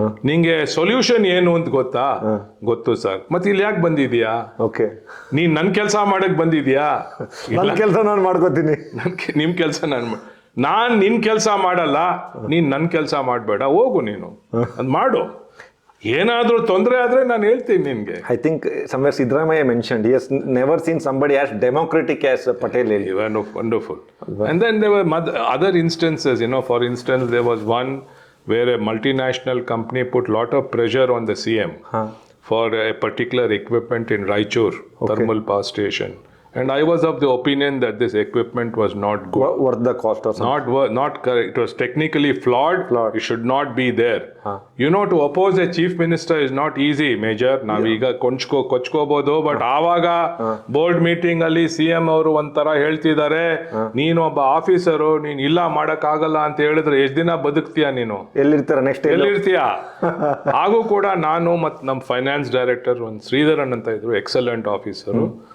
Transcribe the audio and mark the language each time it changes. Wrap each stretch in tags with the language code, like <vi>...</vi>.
<kn>ನಿಂಗೆ ಸೊಲ್ಯೂಷನ್ ಏನು ಅಂತ ಗೊತ್ತಾ? ಗೊತ್ತು ಸರ್. ಮತ್ತೆ ಇಲ್ಲಿ ಯಾಕೆ ಬಂದಿದ್ಯಾ? ನೀನ್ ನನ್ ಕೆಲಸ ಮಾಡಕ್ ಬಂದಿದ್ಯಾ? ಕೆಲಸ ನಾನು ಮಾಡ್ಕೋತೀನಿ. ನಿಮ್ ಕೆಲಸ ನಾನ್ ನಿನ್ ಕೆಲಸ ಮಾಡಲ್ಲ, ನೀನ್ ನನ್ ಕೆಲಸ ಮಾಡಬೇಡ, ಹೋಗು ನೀನು ಅದ್ ಮಾಡು. ಏನಾದ್ರೂ ತೊಂದರೆ ಆದ್ರೆ ನಾನು ಹೇಳ್ತೀನಿ ನಿನ್ಗೆ.</kn> <en>I think somewhere Siddaramaiah mentioned he has never seen somebody as democratic as Patel. Wonderful. And then there were other instances, for instance, there was one where a multinational company put lot of pressure on the CM for a particular equipment in Raichur thermal power station. And I was of the opinion that this equipment was not good. Worth the cost or something? Not correct. It was technically flawed. It should not be there. To oppose a chief minister is not easy, Major.</en> <kn>ನಾವೀಗ ಕೊಚ್ಕೋಬಹುದು, but ಆವಾಗ board meeting ಅಲ್ಲಿ CM ಅವರು ಒಂಥರ ಹೇಳ್ತಿದ್ದಾರೆ, ನೀನು ಒಬ್ಬ officer, ನೀನ್ ಇಲ್ಲ ಮಾಡಕ್ ಆಗಲ್ಲ ಅಂತ ಹೇಳಿದ್ರೆ ಎಷ್ಟ್ ದಿನ ಬದುಕ್ತೀಯ ನೀನು? ಎಲ್ಲಿರ್ತೀಯ? ಹಾಗೂ ಕೂಡ ನಾನು ಮತ್ತು ನಮ್ಮ ಫೈನಾನ್ಸ್ ಡೈರೆಕ್ಟರ್ ಒಂದು ಶ್ರೀಧರನ್ ಅಂತ ಇದ್ರು, ಎಕ್ಸಲೆಂಟ್ ಆಫೀಸರು.</kn>